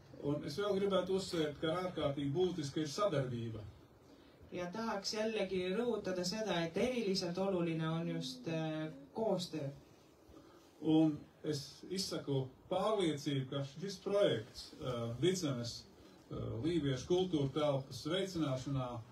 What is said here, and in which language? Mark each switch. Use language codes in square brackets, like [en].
[lv] Un es vēl gribētu uzsvērt, ka ārkārtīgi būtiski ir sadarbība. [et] Ja tahaks jällegi rõhutada seda, et eriliselt oluline on just koostöö. [lv] Un es izsaku pārliecību, ka šis projekts Vidzemes līviešu kultūra telpas veicināšanā